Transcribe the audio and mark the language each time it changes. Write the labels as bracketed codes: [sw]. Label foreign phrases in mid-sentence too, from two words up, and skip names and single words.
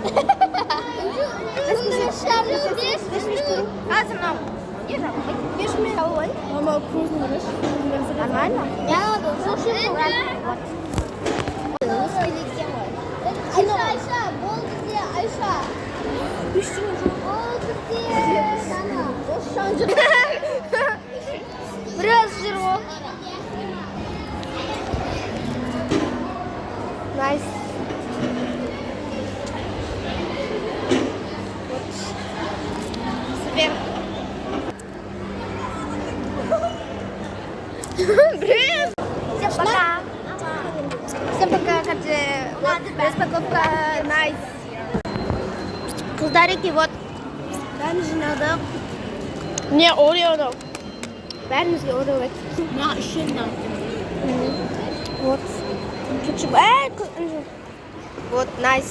[kk] қазір мынау не жағдай беш мен алайын мама көзін қарашы нормально Айша, болды де, Айша. Болды де, Сана. Осыған жүр біраз жүр ол найс супер Привет! [ru] Всем пока! Всем пока, распаковка найс. [kk] Қыздарики, вот. Бәрін жинадық. Не, Орео'ны. Бәрімізге Орео бәк. Мына үшеуін [ru] Вот. Кетчуп. Вот, найс.